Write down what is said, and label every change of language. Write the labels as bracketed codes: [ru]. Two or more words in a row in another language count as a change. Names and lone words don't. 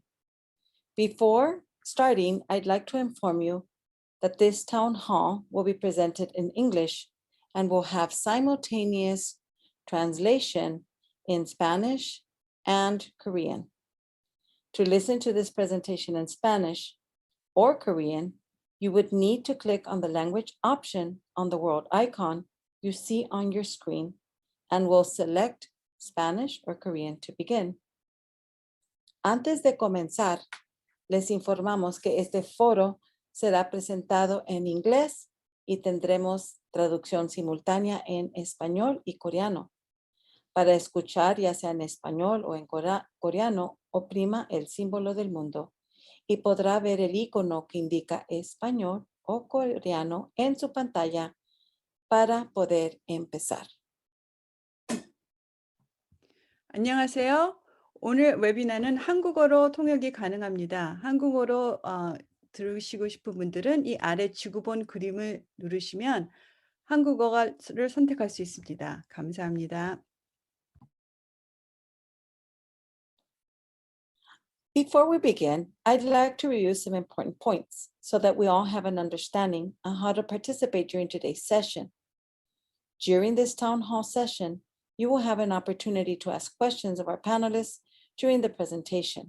[en] Before starting, I'd like to inform you that this town hall will be presented in English and will have simultaneous translation in Spanish and Korean. To listen to this presentation in Spanish or Korean, you would need to click on the language option on the world icon you see on your screen and will select Spanish or Korean to begin. [es] Antes de comenzar, les informamos que este foro será presentado en inglés y tendremos traducción simultánea en español y coreano. Para escuchar, ya sea en español o en coreano, oprima el símbolo del mundo y podrá ver el icono que indica español o coreano en su pantalla para poder empezar. [ko] 안녕하세요. 오늘 웨비나는 한국어로 통역이 가능합니다. 한국어로 들으시고 싶은 분들은 이 아래 지구본 그림을 누르시면 한국어를 선택할 수 있습니다. 감사합니다. [en] Before we begin, I'd like to review some important points so that we all have an understanding on how to participate during today's session. During this town hall session, you will have an opportunity to ask questions of our panelists during the presentation.